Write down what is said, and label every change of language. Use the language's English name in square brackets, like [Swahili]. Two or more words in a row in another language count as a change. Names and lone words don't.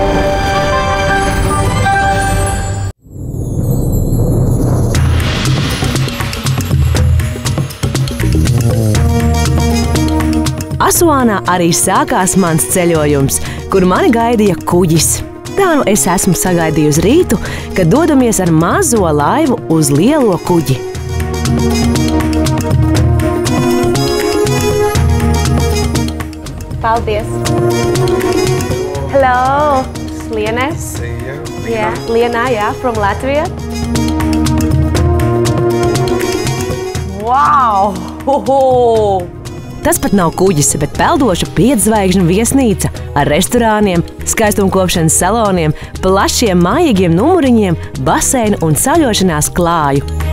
[Latvian] Asuānā arī sākās mans ceļojums, kur mani gaidīja kuģis. Tā nu es esmu sagaidījusi rītu, kad dodamies ar mazo laivu uz lielo kuģi. Paldies! [English] Hello! Lienes. Lienā, from Latvija. Wow! Hoho! [Latvian] Tas pat nav kuģis, bet peldoša 5-zvaigžņu viesnīca ar restorāniem, skaistumkopšanas saloniem, plašiem mājīgiem numuriņiem, baseinu un saļošanās klāju.